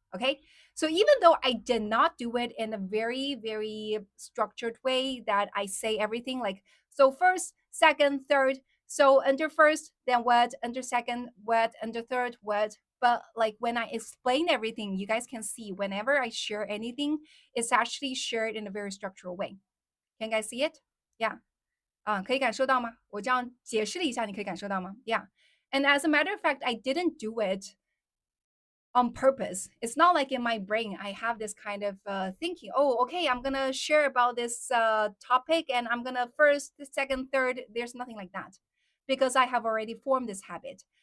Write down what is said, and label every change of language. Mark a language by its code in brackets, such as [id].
[en] Okay, so even though I did not do it in a very structured way, that I say everything like so first, second, third. So under first, then what? Under second, what? Under third, what? But like when I explain everything, you guys can see whenever I share anything, it's actually shared in a very structural way. Can you guys see it? Yeah. [zh] 啊，可以感受到吗？我这样解释了一下，你可以感受到吗？ [en] Yeah. And as a matter of fact, I didn't do it on purpose. It's not like in my brain I have this kind of thinking, oh, okay, I'm gonna share about this topic and I'm gonna first, second, third. There's nothing like that because I have already formed this habit.